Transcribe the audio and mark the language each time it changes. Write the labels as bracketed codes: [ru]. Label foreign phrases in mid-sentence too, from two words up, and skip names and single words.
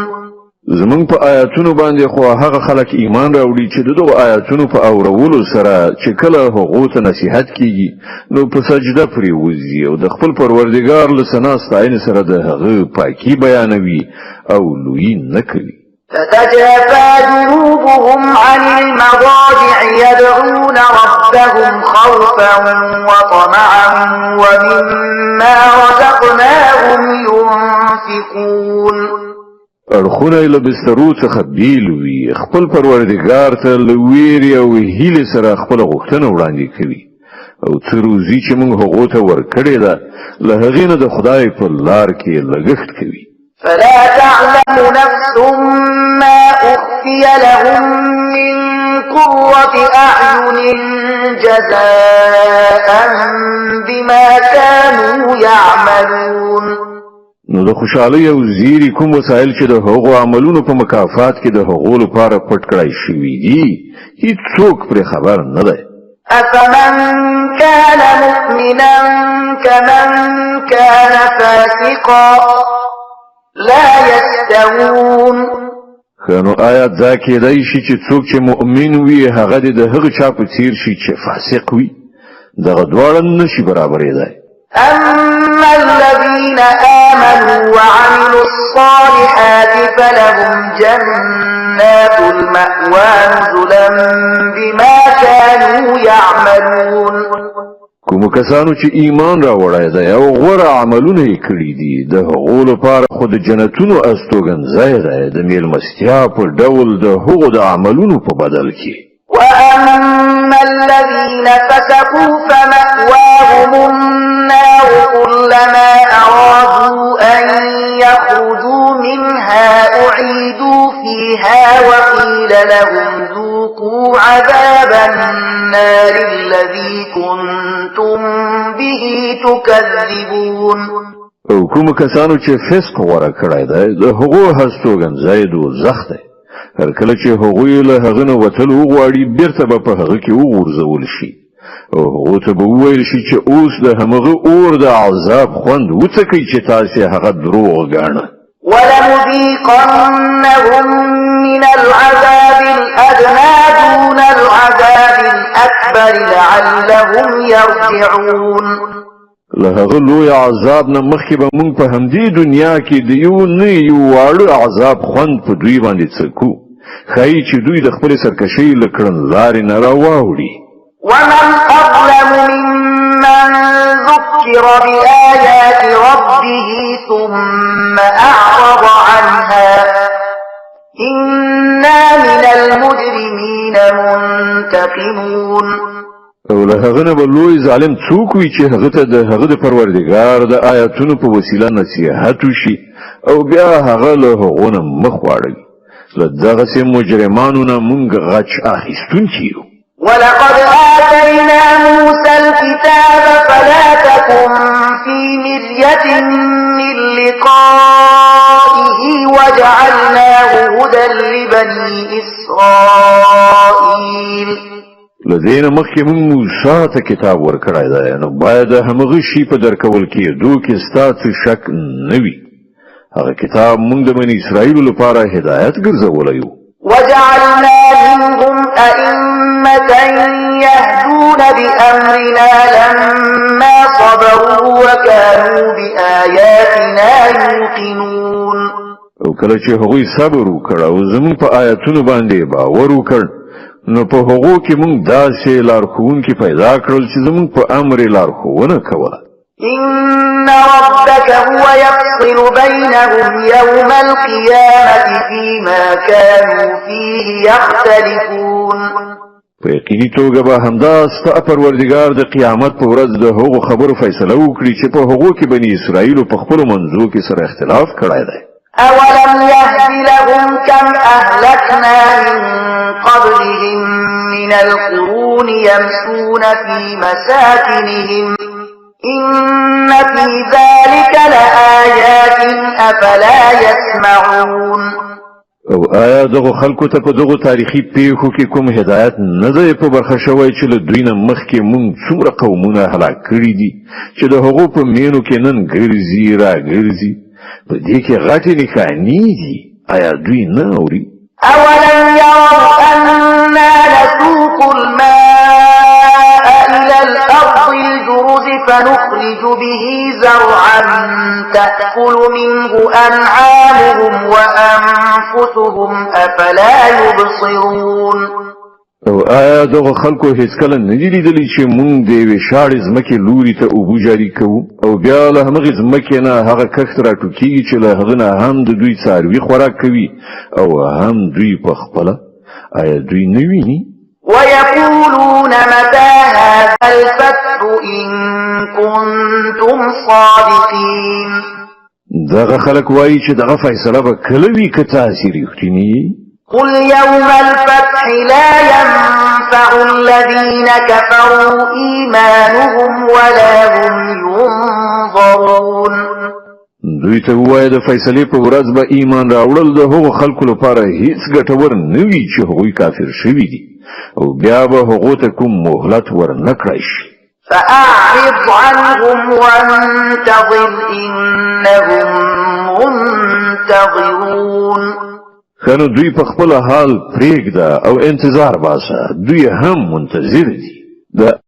[ps] زمون په آیاتونو باندې خو هغه خلک ایمان راوړي چې دغه آیاتونو په اورولو سره چې کله هغه ته نصیحت کیږي نو په سجده پرې وځي او د خپل پروردګار له ثنا ستاینې سره د هغه پاکي بیانوي او لوی نه کوي. [ar] تتجافى جنوبهم عن المضاجع يدعون ربهم خوفا وطمعا ومما رزقناهم ينفقون. [ps] اړخونه له بسترو څخه بیل وي، خپل پروردګار ته له ویرې او هیلې سره خپل غوښتنه وړاندې کوي او څه روزي چې موږ هغو ته ورکړې ده له هغې نه د خدای په لار کې لګښت کوي. [ar] فلا تعلم نفس ما أخفي لهم من قرة أعين جزاء بما كانوا يعملون. [ps] نو د خوشحالۍ او زیری کوم وسایل چې د هغو عملونو په مکافات کې د هغو لپاره پټ کړای شوي دي هیڅوک پرې خبر نه دی. [ar] أفمن كان مؤمنا كمن كان فاسقا لا يستوون. [ps] نو آیا دا کېدای شي چې څوک چې مؤمن وي هغه د هغه چا په څیر شي چې فاسق وي؟ دغه دواړه نشي برابرېدای. [ar] أما الذين آمنوا وعملوا الصالحات فلهم جنات المأوى نزلا بما كانوا يعملون. [ps] کوم کسانو چې ایمان راوړی دی او غوره عملونه یې کړي دي د هغو لپاره خو د جنتونو استوګنځای دی د میلمستیا په ډول د هغو د عملونو په بدل کې. [ar] وأما الذين فسقوا فمأواهم النار كلما أرادوا أن يخرجوا منها أعيدوا فيها وقيل لهم ذوقوا عذاب النار الذي كنتم به تكذبون. [ps] او کوم کسانو چې فسق غوره کړی دی د هغو هستوګنځای دوزخ دی. هر کله چې هغوی له هغه نه وتل وغواړي بیرته به په هغه کې وغورځول شي او هغو ته به وویل شي چې اوس د همغه اور د عذاب خوند وڅکئ چې تاسې هغه دروغ ګاڼه. [ar] ولنذيقنهم من العذاب الأدنى دون العذاب الأكبر لعلهم يرجعون. [ps] له هغه لوی عذاب نه مخکې به موږ په همدې دنیا کې د یو نه یو واړه عذاب خوند په دوی باندې څکو خای چې دوی د خپل سرکشي لکړن لارې نه راوړي. [ar] ومن أظلم ممن ذكر بآيات ربه ثم أعرض عنها إنا من المجرمين منتقمون. [ps] او له هغه نه بلوي ظالم څوک وي چې هغه ته د هغه د پروردګار د آیاتونو په وسیله نصيحت وشي او بیا هغه له هغه نه مخ واړوي. لدغه سي مجرمانو نه مونږ غچ اخیستونکي یو. [ar] ولقد آتينا موسى الكتاب فلا تكن في مرية من لقائه وجعلناه هدى لبني إسرائيل. [ps] لدین مخکې مونږ موسی ته کتاب ورکړی دی نو باید همغه شی په درکول کېدو کې ستاسو شک نه وي. هغه کتاب مونږ د بني اسرائیل لپاره هدایت ګرځولی و. [ar] وجعلنا منهم أئمة يهدون بأمرنا لما صبروا وكانوا بآياتنا يوقنون. [ps] او کله چې هغوی صبر وکړ او زموږ په آیاتونو باندې باور وکړ نو په هغو کې مونږ داسې لارښوونکي پیدا کړل چې زموږ په امر لارښوونه کوله. [ar] إن ربك هو يفصل بينهم يوم القيامة فيما كانوا فيه يختلفون. [ps] په یقیني توګه به همدا ستا پروردګار د قیامت په ورځ د هغو خبرو فیصله وکړي چې په هغو کې بني اسرائیل په خپلو منځو کې سره اختلاف کړی دی. [ar] أولم يهد لهم كم أهلكنا من قبلهم من القرون يمشون في مساكنهم إن في ذلك لآيات أفلا يسمعون. [ps] او آیا دغه خلکو ته په دغه تاریخي پیښو کې کوم هدایت نه دی په برخه شوی چې له دوی نه مخکې مونږ څومره قومونه هلاک کړي دي چې د هغو په مینو کې نن ګرځي راګرځي په دې کې غټې نښانې دي. آیا دوی نه اوري؟ [ar] أولم يروا أنا نسوق الماء إلى الأرض الجرز فنخرج به زرعا تأكل منه أنعامهم وأنفسهم أفلا يبصرون. [ps] او آیا دغه خلکو هیڅ کله نه دي لیدلي چې مونږ د یوې شاړې ځمکې لوري ته اوبه جاري کوو او بیا له همغې ځمکې نه هغه کښت راټوکېږي چې له هغه نه هم د دوی څاروي خوراک کوي او هم دوی په خپله. آیا دوی نه ویني؟ [ar] ويقولون متى هذا الفتح إن كنتم صادقين. [ps] دغه خلک وایي چې دغه فیصله به کله وي که تاسې رښتیني. [ar] قل يوم الفتح لا ينفع الذين كفروا إيمانهم ولا هم ينظرون. [ps] دوی ته وایي د فیصلې په ورځ به ایمان راوړل د هغو خلکو لپاره هیڅ ګټور نه وي چې هغوی کافر شوي دي او بیا به هغو ته کوم مهلت ورنه کړی شي. [ar] فأعرض عنهم وانتظر إنهم منتظرون. [ps] خنو دوی په خپل حال پرېږده او انتظار باسه دوی هم منتظر دي.